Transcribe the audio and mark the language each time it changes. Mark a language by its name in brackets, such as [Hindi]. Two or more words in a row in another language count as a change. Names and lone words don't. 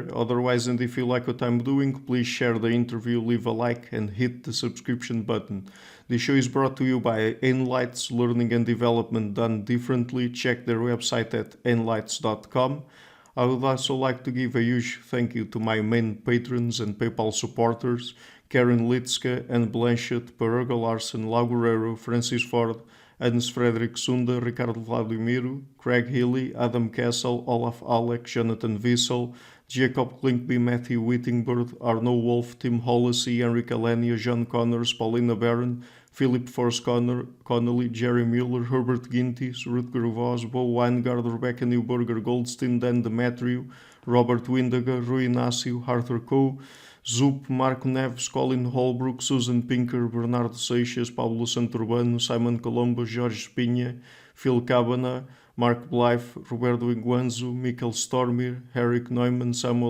[English] Otherwise, and if you like what I'm doing, please share the interview, leave a like, and hit the subscription button. The show is brought to you by Enlights, learning and development done differently. Check their website at enlights.com. I would also like to give a huge thank you to my main patrons and PayPal supporters, Karen Litska, Anne Blanchett, Parago Larson, Lau Guerrero, Francis Ford, Hans Frederick Sunda, Ricardo Vladimiro, Craig Healy, Adam Castle, Olaf Alec, Jonathan Wissel, Jacob Klinkby, Matthew Whittingbird, Arno Wolf, Tim Hollesy, Enrique Alenia, John Connors, Paulina Barron, Philip Force Connolly, Jerry Mueller, Herbert Gintis, Rutger Voss, Bo Weingard, Rebecca Newberger, Goldstein, Dan Demetriou, Robert Windaga, Rui Inácio, Arthur Coe, Zup, Marco Neves, Colin Holbrook, Susan Pinker, Bernardo Seixas, Pablo Santurbano, Simon Colombo, Jorge Espinha, Phil Cabana, Mark Blythe, Roberto Iguanzo, Michael Stormir, Eric Neumann, Samuel